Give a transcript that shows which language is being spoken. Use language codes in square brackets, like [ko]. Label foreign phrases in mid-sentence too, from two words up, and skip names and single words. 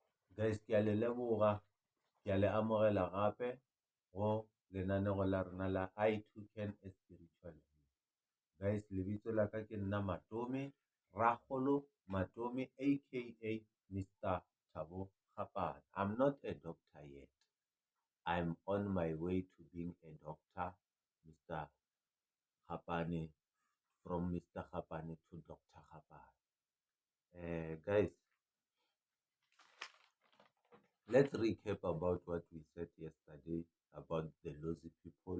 [en] Guys, [nso] ke a le leboga, ke a le amogela gape go lenaneo la rona la I2 Can a Spiritual Healer. [en] Guys, [nso] lebitso la ka ke nna Matome, Ragolo Matome, aka Mr. Thabo Gapane. [en] I'm not a doctor yet. I'm on my way to being a doctor, Mr. Gapane, from Mr. Gapane to Dr. Gapane. Guys, let's recap about what we said yesterday about the Lozi people.